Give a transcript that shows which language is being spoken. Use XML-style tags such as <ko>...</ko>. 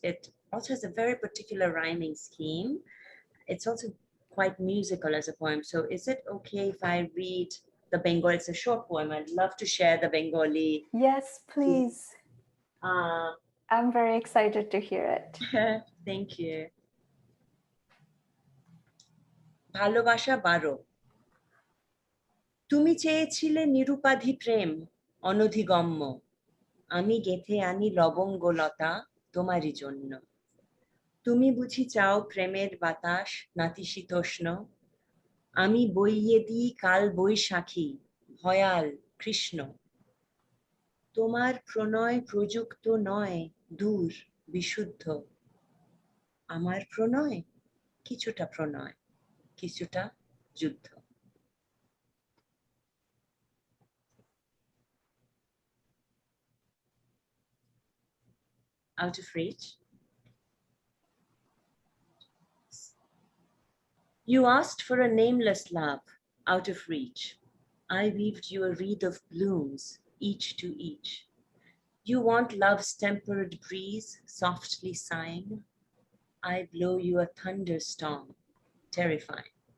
<en>It also has a very particular rhyming scheme. It's also quite musical as a poem. So is it okay if I read the Bengali? It's a short poem. I'd love to share the Bengali. Yes, please. I'm very excited to hear it. Thank you.</en> <bn>ভালোবাসা 12 তুমি চেয়েছিলে নিরুপাধি প্রেম অনধিগম্য আমি গেথে আনি লবঙ্গলতা তোমারই জন্য তুমি বুঝি চাও প্রেমের বাতাস নাতিশীতোষ্ণ আমি বইয়ে দিই কাল বৈশাখী ভয়াল কৃষ্ণ তোমার প্রণয় প্রযুক্ত নয় দূর বিশুদ্ধ আমার প্রণয় কিছুটা যুদ্ধ</bn> <en>Out of reach. You asked for a nameless love, out of reach. I weaved you a wreath of blooms, each to each. You want love's tempered breeze, softly sighing. I blow you a thunderstorm, terrifying.</en>